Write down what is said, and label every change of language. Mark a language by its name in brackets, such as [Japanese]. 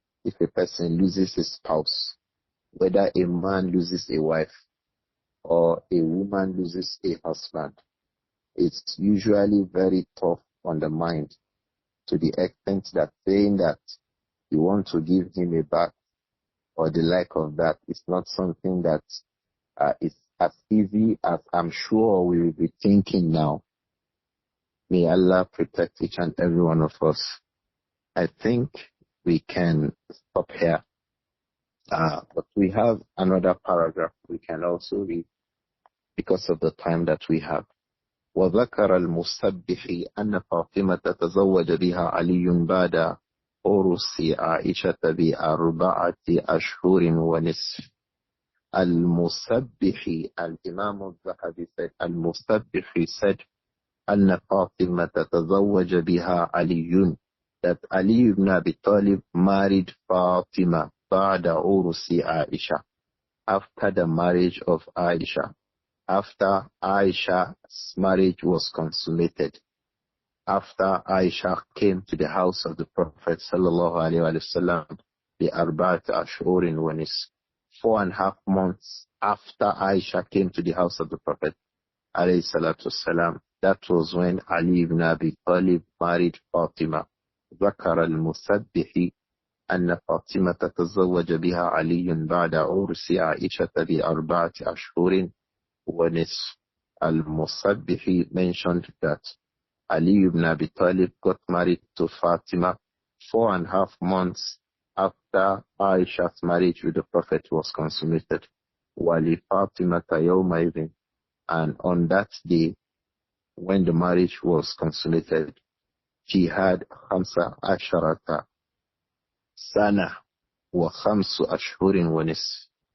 [English] If a person loses a spouse, whether a man loses a wife or a woman loses a husband, it's usually very tough on the mind, to the extent that saying that you want to give him a bath or the like of that is not something that is as easy as I'm sure we will be thinking now. May Allah protect each and every one of us. I think we can stop here. But we have another paragraph we can also read because of the time that we have. [Arabic] وذكر المسبح أن فاطمة تزوج بها علي بعد عرس عائشة ب4 أشهر ونصف. المسبح, الإمام الذهبي [English] said, المسبح said [Arabic] أن فاطمة تزوج بها علي, [English] that Ali ibn Abi Talib married Fatima [Arabic] بعد عرس عائشة, [English] after the marriage of Aisha. After Aisha's marriage was consummated, after Aisha came to the house of the Prophet sallallahu alaihi wasallam, [Arabic] ب4 أشهر ونصف, [English] 4.5 months after Aisha came to the house of the Prophet alayhi salatu wasalam, that was when Ali ibn Abi Talib married Fatima. [Arabic] ذكر المسبح أن فاطمة تزوج بها علي بعد عرس عائشة ب4 أشهر ونصف. [English] Al-Musabbih mentioned that Ali ibn Abi Talib got married to Fatima 4.5 months after Aisha's marriage with the Prophet was consummated. [Arabic] Wali Fatima yawmaidhin, [English] and on that day, when the marriage was consummated, she had [Arabic] 15 sana wa 5 ashhurin wa nisf.